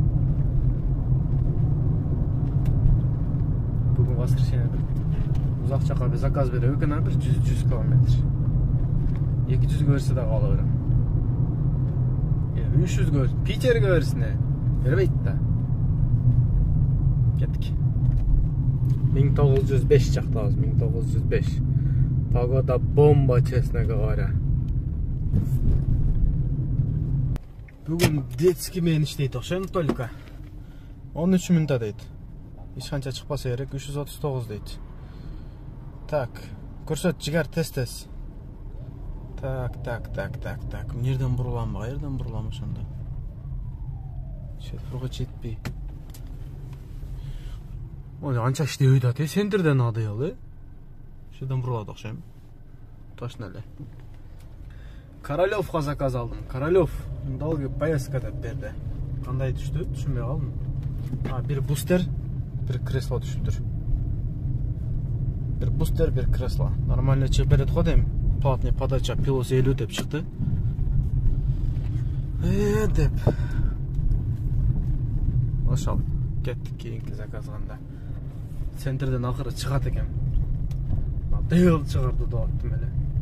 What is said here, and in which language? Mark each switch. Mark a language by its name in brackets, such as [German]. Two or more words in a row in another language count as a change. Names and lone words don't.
[Kyrgyz] Бүгүн воскресенье. Узак жака бир заказ берип экен, бир 100 километр. 200 берсе да кала берем. 300 берсин. Питерге берсин. Бербейт да. Kettik. 1905 жактабыз, 1905. [Russian] Погода бомба, честно говоря. [Kyrgyz] Бүгін детский мен иштейт окшойм только. 13 минутта дейт. Эч канча чыкпаса керек, 339 дейт. Так, көрсөт жигер тез. Так. Нерден бурулам, кайерден бурулам ошондо. Шефурга жетпей. Ой, анча иштебей атат, сендерден адыялы. Шеден бурулат окшойм. Точно эле. Королевка заказ алдым. Королев [Russian] долгий поездка [Kyrgyz] деп берди. Кандай түштү? Түшүнбөй калдым. Bir бустер, bir кресло түшүптүр. Bir бустер, bir кресло. Нормально чыгып берет го дейм. [Russian] Платный подача [Kyrgyz] пилос 50 деп чыкты. Деп. Ошол кеттик кийинки заказганда. Центрден акыры чыгат экен. Дел чыгарды деп аттым эле.